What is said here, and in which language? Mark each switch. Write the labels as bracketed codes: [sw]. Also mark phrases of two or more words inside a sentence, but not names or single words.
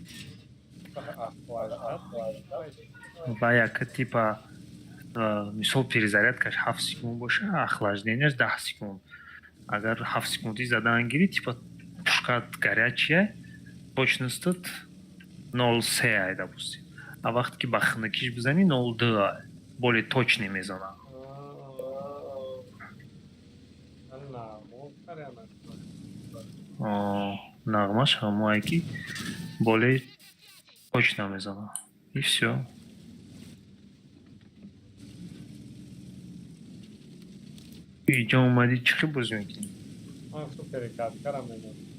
[tg] ва як типа мисол перезарядкаш 7 секунд боша, охлаждениеш 10 секунд. Агар 7 секунди задан гирӣ, [ru] типа пушка горячая, [tg] точностит 0,3 ай, допустим. А вақте ки ба хинакиш бизанӣ 0,2 ай. [ru] Более точный мезанад. [tg] Нағмаш ҳамое ки [ru] более точно мезанад. И всё. [tg] иҷо омадӣ чӣ хел бозӣ мекунӣ? Ман гуфтам перекаткарам менам.